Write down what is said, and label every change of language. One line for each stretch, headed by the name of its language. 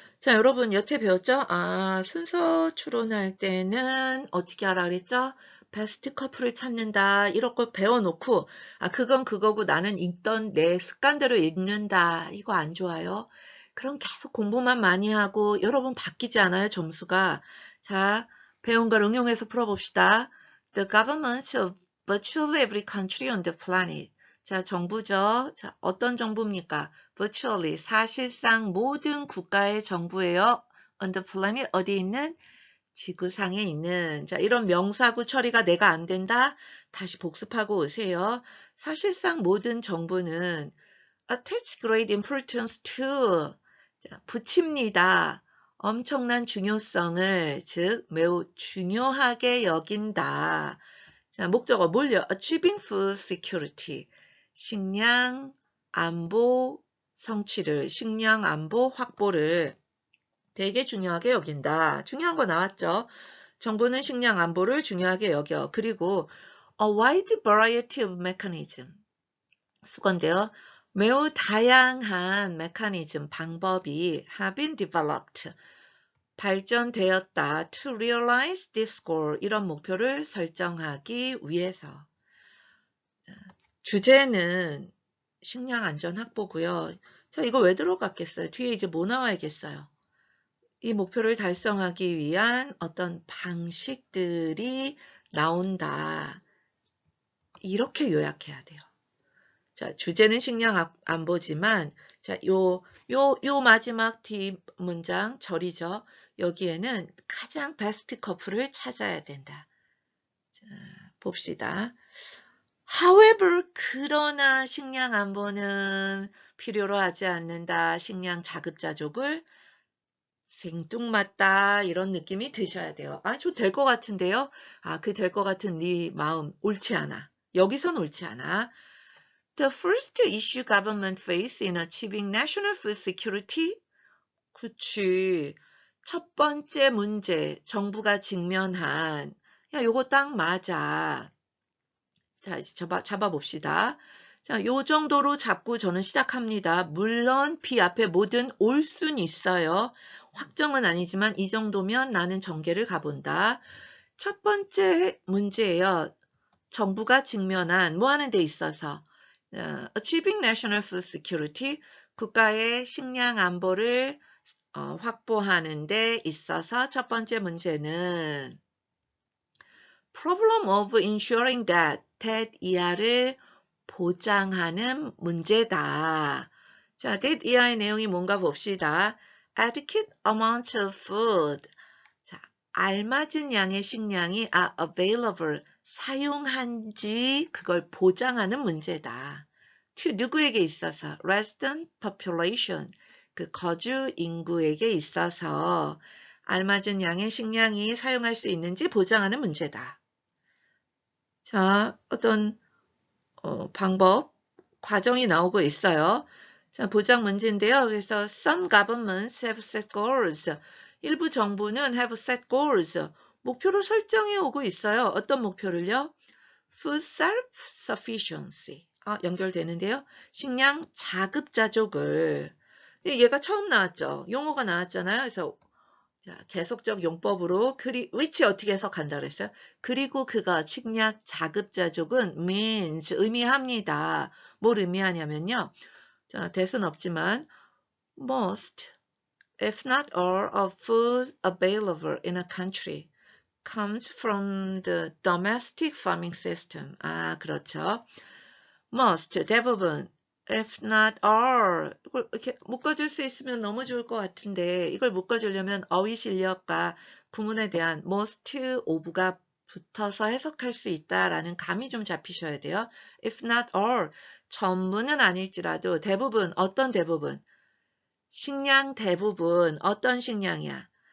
Korean: 자, 여러분 여태 배웠죠? 순서 추론할 때는 어떻게 하라 그랬죠? 베스트 커플을 찾는다. 이런 걸 배워놓고, 그건 그거고 나는 읽던 내 습관대로 읽는다. 이거 안 좋아요. 그럼 계속 공부만 많이 하고, 여러분 바뀌지 않아요, 점수가. 자, 배운 걸 응용해서 풀어봅시다.
English: The governments of virtually every country on the planet.
Korean: 자, 정부죠. 자, 어떤 정부입니까? Virtually, 사실상 모든 국가의 정부예요.
English: On the planet,
Korean: 어디 있는? 지구상에 있는. 자, 이런 명사구 처리가 내가 안 된다? 다시 복습하고 오세요. 사실상 모든 정부는
English: attach great importance to,
Korean: 자, 붙입니다. 엄청난 중요성을, 즉 매우 중요하게 여긴다. 자, 목적어 뭘요?
English: Achieving food security.
Korean: 식량 안보 성취를, 식량 안보 확보를 되게 중요하게 여긴다. 중요한 거 나왔죠? 정부는 식량 안보를 중요하게 여겨. 그리고
English: a wide variety of mechanism.
Korean: 수건데요. 매우 다양한 메커니즘, 방법이
English: have been developed.
Korean: 발전되었다.
English: To realize this goal.
Korean: 이런 목표를 설정하기 위해서. 주제는 식량 안전 확보고요. 자, 이거 왜 들어갔겠어요? 뒤에 이제 뭐 나와야겠어요? 이 목표를 달성하기 위한 어떤 방식들이 나온다. 이렇게 요약해야 돼요. 자, 주제는 식량 안보지만, 자, 요 마지막 뒷 문장, 절이죠. 여기에는 가장 베스트 커플을 찾아야 된다. 자, 봅시다. However, 그러나 식량 안보는 필요로 하지 않는다. 식량 자급자족을 생뚱맞다. 이런 느낌이 드셔야 돼요. 저 될 것 같은데요? 그 될 것 같은 네 마음 옳지 않아. 여기선 옳지 않아.
English: The first issue government face in achieving national food security.
Korean: 그치. 첫 번째 문제, 정부가 직면한. 야, 요거 딱 맞아. 자, 이제 잡아봅시다. 자, 요 정도로 잡고 저는 시작합니다. 물론 B 앞에 뭐든 올 순 있어요. 확정은 아니지만 이 정도면 나는 전개를 가본다. 첫 번째 문제예요. 정부가 직면한 뭐 하는 데 있어서
English: Achieving National Food Security,
Korean: 국가의 식량 안보를 확보하는 데 있어서 첫 번째 문제는
English: Problem of ensuring that
Korean: 이하를 보장하는 문제다. 자, that 이하의 내용이 뭔가 봅시다.
English: Adequate amount of food.
Korean: 자, 알맞은 양의 식량이 available, 사용한지 그걸 보장하는 문제다. to 누구에게 있어서?
English: resident population,
Korean: 그 거주 인구에게 있어서 알맞은 양의 식량이 사용할 수 있는지 보장하는 문제다. 자, 어떤 방법, 과정이 나오고 있어요. 자, 보장 문제인데요.
English: 그래서 some governments have set goals.
Korean: 일부 정부는
English: have set goals.
Korean: 목표로 설정해 오고 있어요. 어떤 목표를요?
English: Food self-sufficiency.
Korean: 연결되는데요. 식량 자급자족을. 얘가 처음 나왔죠. 용어가 나왔잖아요. 그래서 자, 계속적 용법으로 which 어떻게 해석한다 그랬어요? 그리고 그가 식량 자급자족은 means 의미합니다. 뭘 의미하냐면요. 자, 대수는 없지만
English: most, if not all of food available in a country comes from the domestic farming system.
Korean: 그렇죠.
English: most,
Korean: 대부분,
English: if not all.
Korean: 이걸 이렇게 묶어줄 수 있으면 너무 좋을 것 같은데 이걸 묶어주려면 어휘 실력과 구문에 대한 most of가 붙어서 해석할 수 있다라는 감이 좀 잡히셔야 돼요.
English: if not all.
Korean: 전부는 아닐지라도 대부분, 어떤 대부분? 식량 대부분, 어떤 식량이야?